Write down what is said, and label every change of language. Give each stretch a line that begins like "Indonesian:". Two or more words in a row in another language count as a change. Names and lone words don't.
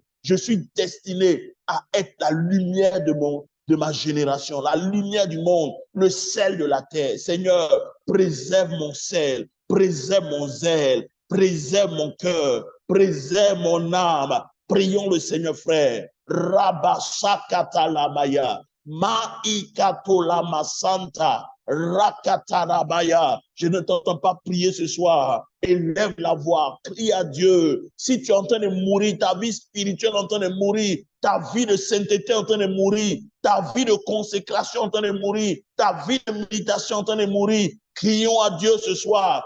French: Je suis destiné à être la lumière de ma génération, la lumière du monde, le sel de la terre. Seigneur, préserve mon sel, préserve mon zèle, préserve mon cœur, préserve mon âme. Prions le Seigneur, frère. Rabasakatalamaya. Maikatolama Santa. Rakatarabaya. Je ne t'entends pas prier ce soir. Élève la voix. Crie à Dieu. Si tu es en train de mourir, ta vie spirituelle est en train de mourir, ta vie de sainteté est en train de mourir, ta vie de consécration est en train de mourir, ta vie de méditation est en train de mourir. Crions à Dieu ce soir.